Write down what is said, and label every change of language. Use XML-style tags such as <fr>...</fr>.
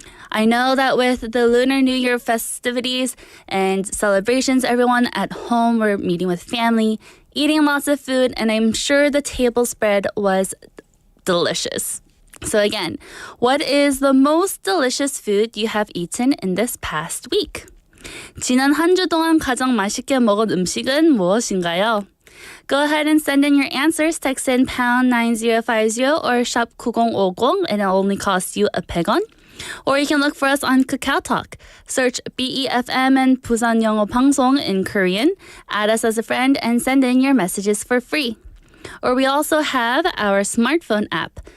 <en>I know that with the Lunar New Year festivities and celebrations, everyone at home were meeting with family, eating lots of food, and I'm sure the table spread was delicious. So again, what is the most delicious food you have eaten in this past week?</en> <ko>지난 한 주 동안 가장 맛있게 먹은 음식은 무엇인가요?</ko> <en>Go ahead and send in your answers. Text in pound 9050 or shop 9050 and it'll only cost you a 100원. Or you can look for us on KakaoTalk. Search BEFM and 부산영어방송 in Korean. Add us as a friend and send in your messages for free. Or we also have our smartphone app.</en>